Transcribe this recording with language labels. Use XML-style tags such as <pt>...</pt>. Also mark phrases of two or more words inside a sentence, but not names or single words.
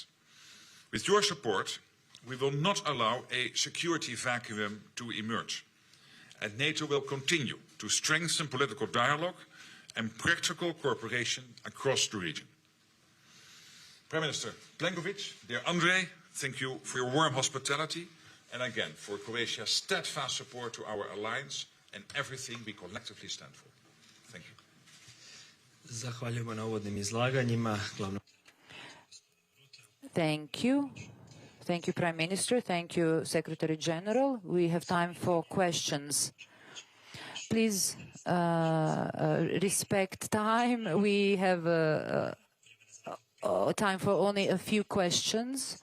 <en>With your support, we will not allow a security vacuum to emerge, and NATO will continue to strengthen political dialogue and practical cooperation across the region. Prime Minister Plenković, dear Andrej, thank you for your warm hospitality and again for Croatia's steadfast support to our alliance and everything we collectively stand for. Thank you.</en> <hr>Zahvaljujemo na uvodnim izlaganjima.</hr> <en>Thank you. Thank you, Prime Minister. Thank you, Secretary General. We have time for questions. Please respect time. We have time for only a few questions.</en>